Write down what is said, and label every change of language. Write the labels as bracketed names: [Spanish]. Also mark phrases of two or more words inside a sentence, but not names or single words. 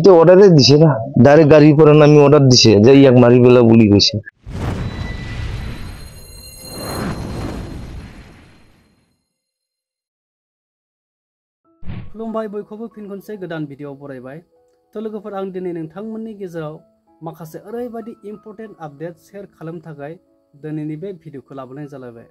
[Assamese] সিহঁতে অৰ্ডাৰে দিছে না, ডাইৰেক্ট গাড়ীৰ পৰা নামি অৰ্ডাৰ দিছে যে ইয়াক মাৰি পেলা বুলি কৈছে। [Bodo] खुलुमबाय बयखौबो फिन खनसे गोदान भिडिअ बरायबाय। तो लोगोफोर आं दिनै नोंथांमोननि गेजेराव माखासे ओरैबायदि इम्पर्टेन्ट आपडेट शेयार खालामनो थाखाय दिनैनि बे भिडिअखौ लाबोनाय जालायबाय।